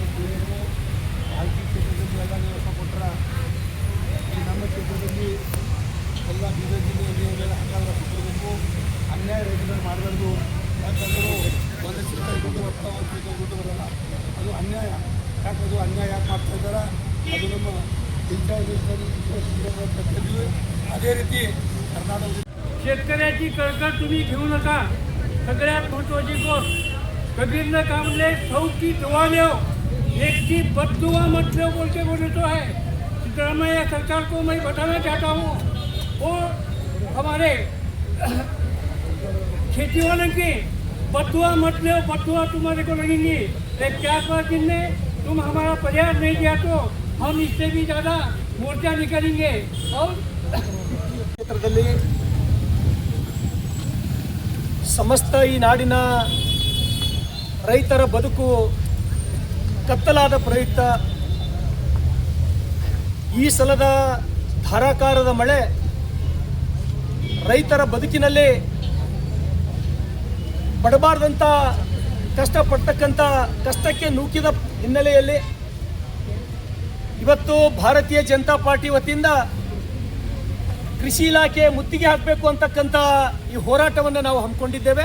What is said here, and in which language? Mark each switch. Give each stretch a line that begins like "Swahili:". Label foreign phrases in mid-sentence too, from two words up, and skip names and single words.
Kannada: ನಮ್ಮ ಕ್ಷೇತ್ರದಲ್ಲಿ ಎಲ್ಲ ಬೀದರ್ ಜಿಲ್ಲೆಯಲ್ಲಿ ಕೊಡಬೇಕು. ಅನ್ಯಾಯ ರೈತರು ಮಾಡಬಾರ್ದು. ಯಾಕಂದ್ರೆ ಒಂದು ದುಡ್ಡು ಬರಲ್ಲ, ಅದು ಅನ್ಯಾಯ. ಯಾಕಂದ್ರೆ ಅನ್ಯಾಯ ಯಾಕೆ ಮಾಡ್ತಾ ಇದ್ದಾರೆ, ಅದು ನಮ್ಮ ಕರ್ತವ್ಯ. ಅದೇ ರೀತಿ कर्नाटक
Marathi: शेतकऱ्याची कळकळ तुम्ही घेऊ नका. सगळ्यात महत्त्वाची गोष्ट,
Hindi: कबीर ने काम ले सौ की दुआ लो, एक की बददुआ मत लो बोल के बोले तो है. सिद्धरामैया सरकार को मैं बताना चाहता हूँ, वो हमारे खेती वाले की बददुआ मत लो. बददुआ तुम्हारे को लगेंगी. एक 4-5 दिन में तुम हमारा प्रयास नहीं किया तो हम इससे भी ज़्यादा मोर्चा निकालेंगे. और
Kannada: ಕ್ಷೇತ್ರದಲ್ಲಿ ಸಮಸ್ತ ಈ ನಾಡಿನ ರೈತರ ಬದುಕು ಕತ್ತಲಾದ ಪ್ರಯುಕ್ತ ಈ ಸಲದ ಧಾರಾಕಾರದ ಮಳೆ ರೈತರ ಬದುಕಿನಲ್ಲಿ ಪಡಬಾರ್ದಂಥ ಕಷ್ಟಪಡ್ತಕ್ಕಂಥ ಕಷ್ಟಕ್ಕೆ ನೂಕಿದ ಹಿನ್ನೆಲೆಯಲ್ಲಿ ಇವತ್ತು ಭಾರತೀಯ ಜನತಾ ಪಾರ್ಟಿ ವತಿಯಿಂದ ಕೃಷಿ ಇಲಾಖೆ ಮುತ್ತಿಗೆ ಹಾಕಬೇಕು ಅಂತಕ್ಕಂಥ ಈ ಹೋರಾಟವನ್ನು ನಾವು ಹಮ್ಮಿಕೊಂಡಿದ್ದೇವೆ.